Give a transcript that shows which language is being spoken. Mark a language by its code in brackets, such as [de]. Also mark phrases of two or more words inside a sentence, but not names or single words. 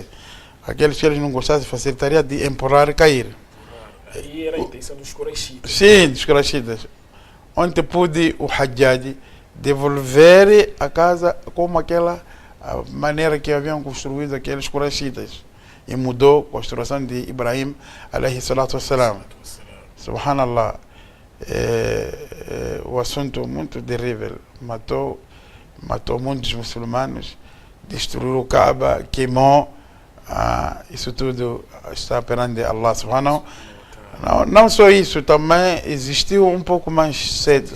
[pt] Aqueles que eles não gostassem facilitaria de empurrar e cair. Aí era a intenção dos Quraishitas. Sim, dos Quraishitas. Onde pôde o Hajjaj devolver a casa como aquela maneira que haviam construído aqueles Quraishitas. E mudou a construção de Ibrahim, [ar] عليه الصلاة والسلام. [pt] Subhanallah. O assunto muito terrível. Matou muitos muçulmanos, destruiu o Kaaba, queimou. Isso tudo está perante [ar] الله سبحانه. [pt] Não só isso, também existiu um pouco mais cedo.